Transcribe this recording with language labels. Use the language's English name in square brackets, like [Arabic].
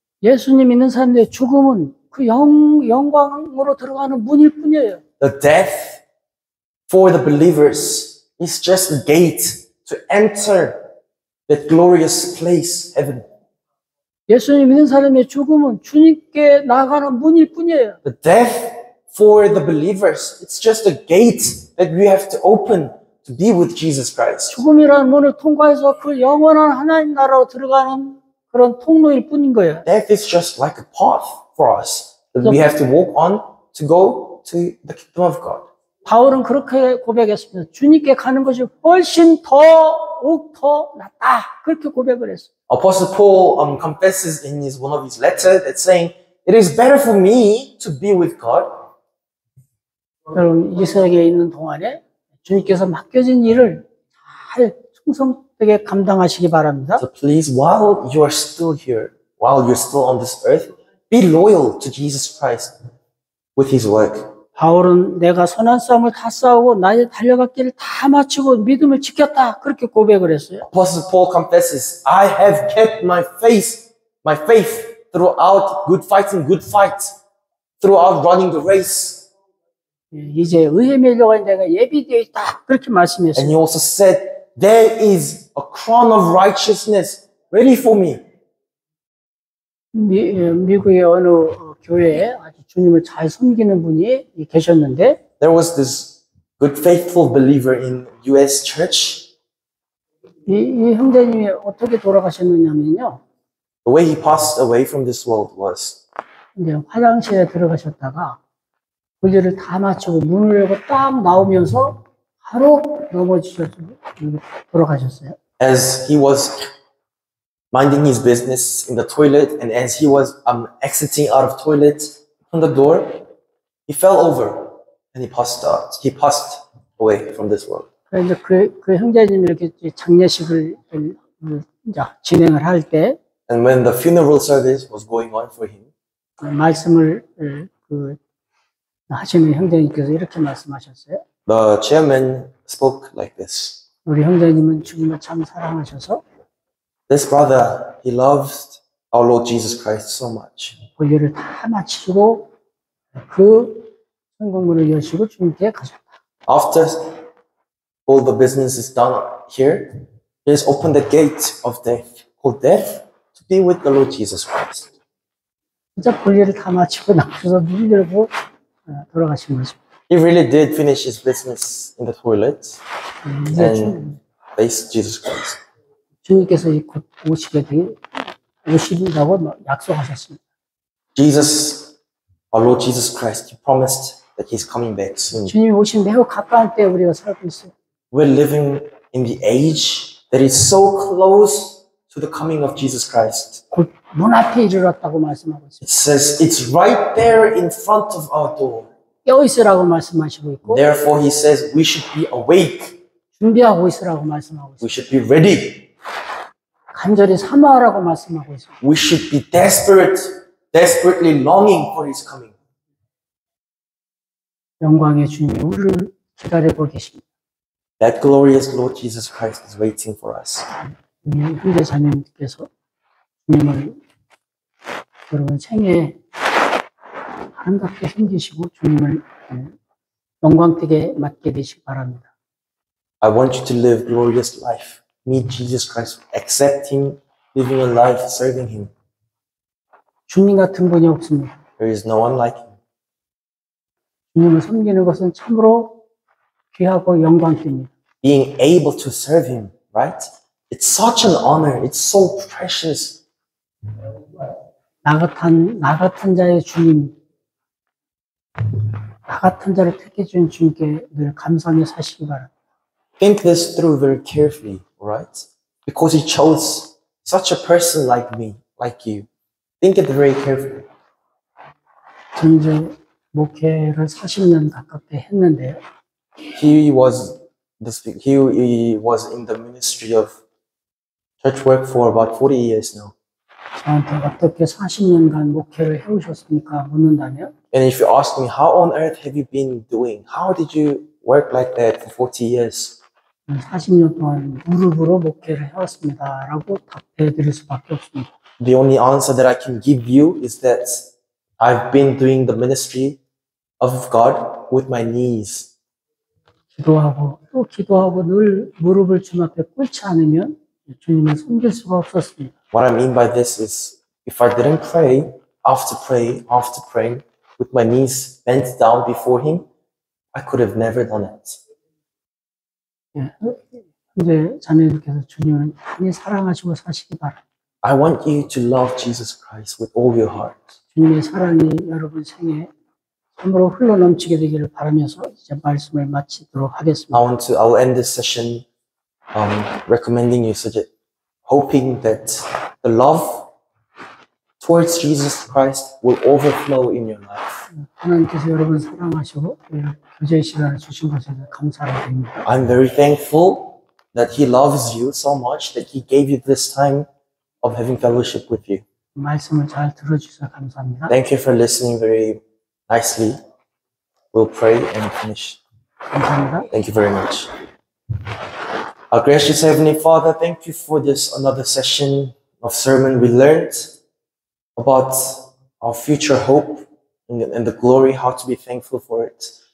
[Korean] 예수님 믿는 사람들의 죽음은 그 영광으로 들어가는 문일 뿐이에요. [English] The death for the believers is just a gate to enter that glorious place, heaven. [Korean] 예수님 믿는 사람의 죽음은 주님께 나가는 문일 뿐이에요. [English] The death for the believers, it's just a gate that we have to open to be with Jesus Christ. [Korean] 죽음이라는 문을 통과해서 그 영원한 하나님 나라로 들어가는 그런 통로일 뿐인 거예요. [English] Death is just like a path for us that we have to walk on to go to the kingdom of God. [Korean] 바울은 그렇게 고백했습니다. 주님께 가는 것이 훨씬 더욱 더 낫다. 그렇게 고백을 했어요. [English] Apostle Paul confesses in one of his letters that saying, "It is better for me to be with God." [Korean] 여러분 이 세계에 있는 동안에 주님께서 맡겨진 일을 잘 충성되게 감당하시기 바랍니다. [English] So please, while you are still here, while you're still on this earth, be loyal to Jesus Christ with His work. [Korean] 바울은 내가 선한 싸움을 다 싸우고 나의 달려갈 길을 다 마치고 믿음을 지켰다. 그렇게 고백을 했어요. [English] Apostle Paul confesses, "I have kept my faith throughout good fight, throughout running the race." [Korean] 이제 의의 멸류관이 내가 예비되어 있다. 그렇게 말씀했어요. [English] And he also said, "There is a crown of righteousness ready for me." [Korean] 미국의 어느 교회에 아주 주님을 잘 섬기는 분이 계셨는데 [English] There was this good faithful believer in U.S. church. [Korean] 이 형제님이 어떻게 돌아가셨느냐면요. [English] The way he passed away from this world was [Korean] 이제 화장실에 들어가셨다가 볼일을 다 마치고 문을 열고 딱 나오면서 바로 넘어지셔서 돌아가셨어요. [English] as he was minding his business in the toilet, and as he was exiting out of toilet from the door, he fell over and he passed out. He passed away from this world. [Korean] 그래서 그 형제님이 이렇게 장례식을 이제 진행을 할 때 [English] And when the funeral service was going on for him, [Korean] 말씀을 하시는 형제님께서 이렇게 말씀하셨어요. [English] the chairman spoke like this. [Korean] 우리 형제님은 주님을 참 사랑하셔서 [English] This brother, he loved our Lord Jesus Christ so much. [Korean] 볼일을 다 마치고 그 성공문을 여시고 주님께 가셨다. [English] After all the business is done here, he has opened the gate of death, called death, to be with the Lord Jesus Christ. [Korean] 진짜 볼일을 다 마치고 나와서 문을 열고 돌아가신 거죠. [English] He really did finish his business in the toilet [Korean] 이제 [English] and faced Jesus Christ. [Korean] 주님께서 곧 오신다고 약속하셨습니다. [English] Jesus, our Lord Jesus Christ, He promised that He's coming back soon. [Korean] 주님이 오신 매우 가까운 때에 우리가 살고 있어요. [English] We're living in the age that is so close to the coming of Jesus Christ. [Korean] 곧 문 앞에 이르렀다고 말씀하고 있어요. [English] It says it's right there in front of our door. [Korean] 깨어 있으라고 말씀하시고 있고 [English] Therefore, He says we should be awake. [Korean] 준비하고 있으라고 말씀하고 있어요. [English] We should be ready. [Korean] 간절히 사모하라고 말씀하고 있어요. [English] We should be desperately longing for His coming. [Korean] 영광의 주님이 우리를 기다리고 계십니다. [English] That glorious Lord Jesus Christ is waiting for us. [Korean] 우리 현대 자매님께서 주님을 여러분 생애에 아름답게 섬기시고 주님을 영광되게 맡게 되시기 바랍니다. [English] I want you to live glorious life. Meet Jesus Christ. Accept Him, living a life, serving Him. [Korean] 주님 같은 분이 없습니다. [English] There is no one like Him. [Korean] 주님을 섬기는 것은 참으로 귀하고 영광입니다. [English] Being able to serve Him, right? It's such an honor. It's so precious. [Korean] 나 같은 자의 주님, 나 같은 자를 택해 준 주님께 늘 감사하며 사시기 바랍니다. [English] Think this through very carefully, right? Because he chose such a person like me, like you. Think it very carefully. [Korean] 저는 이제 목회를 40년 가깝게 했는데요. [English] He was in the ministry of church work for about 40 years now. [Korean] 저한테 어떻게 40년간 목회를 해오셨습니까? 묻는다면 [English] And if you ask me, how on earth have you been doing? How did you work like that for 40 years? [Korean] 40년 동안 무릎으로 목회를 해왔습니다. 라고 답해 드릴 수밖에 없습니다. [English] The only answer that I can give you is that I've been doing the ministry of God with my knees. [Korean] 기도하고 또 기도하고 늘 무릎을 주님 앞에 꿇지 않으면 주님을 섬길 수가 없었습니다. [English] What I mean by this is, if I didn't pray, after praying, with my knees bent down before Him, I could have never done it. [Korean] 예, 이제 자매님께서 주님을 많이 사랑하시고 사시기 바랍니다. [English] I want you to love Jesus Christ with all your heart. [Korean] 주님의 사랑이 여러분 생에 참으로 흘러넘치게 되기를 바라면서 이제 말씀을 마치도록 하겠습니다. [English] I will end this session recommending you, hoping that the love towards Jesus Christ will overflow in your life. [Korean] 하나님께서 여러분 사랑하시고 교제 시간을 주신 것에 대해 감사를 드립니다. [English] I'm very thankful that He loves you so much that He gave you this time of having fellowship with you. [Korean] 말씀을 잘 들어주셔서 감사합니다. [English] Thank you for listening very nicely. We'll pray and finish. [Korean] 감사합니다. [English] Thank you very much. Our gracious Heavenly Father, thank you for this another session of sermon. We learned about our future hope and the glory, how to be thankful for it.